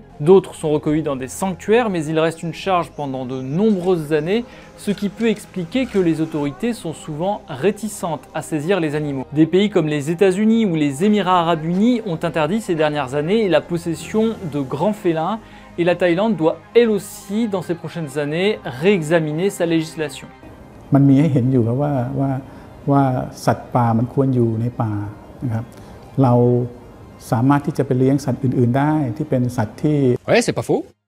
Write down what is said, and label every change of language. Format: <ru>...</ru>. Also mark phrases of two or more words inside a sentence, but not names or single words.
<fr>D'autres sont recueillis dans des sanctuaires, mais il reste une charge pendant de nombreuses années, ce qui peut expliquer que les autorités sont souvent réticentes à saisir les animaux. Des pays comme les États-Unis ou les Émirats Arabes Unis ont interdit ces dernières années la possession de grands félins, et la Thaïlande doit elle aussi, dans ces prochaines années, réexaminer sa législation.</fr> <th>มันมีให้เห็นอยู่ครับว่าสัตว์ป่ามันควรอยู่ในป่านะครับเราสามารถที่จะไปเลี้ยงสัตว์อื่นๆได้ที่เป็นสัตว์ที่</th> <fr>Ouais, c'est pas faux.</fr>